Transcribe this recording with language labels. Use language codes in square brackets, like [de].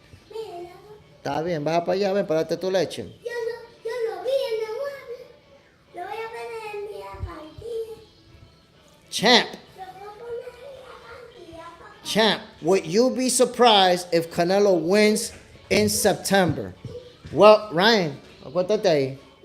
[es] Está bien, baja para allá, ven, para darte tu leche. Yo lo vi en el mueble. Lo voy a poner en mi partida. [en] Champ. Lo voy a poner en la partida, papá. Champ, would you be surprised if Canelo wins in September. Well, [es] Ryan, acuérdate ahí.